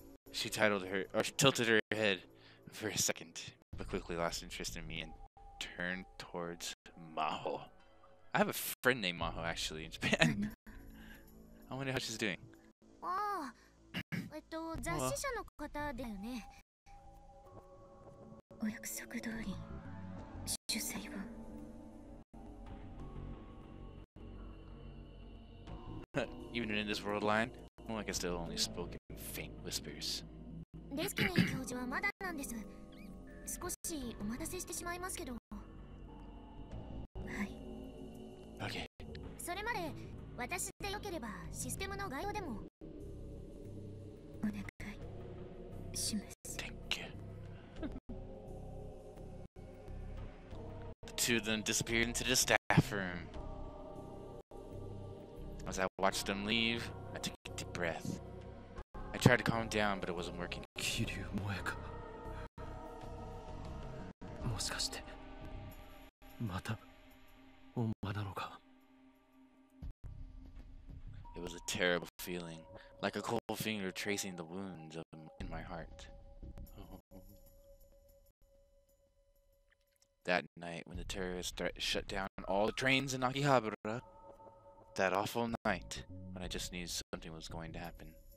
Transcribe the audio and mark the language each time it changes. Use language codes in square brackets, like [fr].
[en] She tilted her head for a second, but quickly lost interest in me and turned towards Maho. I have a friend named Maho actually in Japan. I wonder how she's doing. [ja] ああ、雑誌社の方だよね。お約束通り主催を。 [en] Even in this world line, Moeka still only spoke in faint whispers. [ja] レスキネン教授はまだなんです。少しお待たせしてしまいますけど。はい。 [en] Okay. [ja] それまで私でよければシステムの概要でもお願いします。 [en] Thank you. The two of them disappeared into the staff room. As I watched them leave, I took a deep breath. I tried to calm down, but it wasn't working. [ja] 桐生萌か。もしかしてまたお前なのか。 [en] It was a terrible feeling, like a cold finger tracing the wounds in my heart. That night, when the terrorists shut down all the trains in Akihabara, that awful night, when I just knew something was going to happen.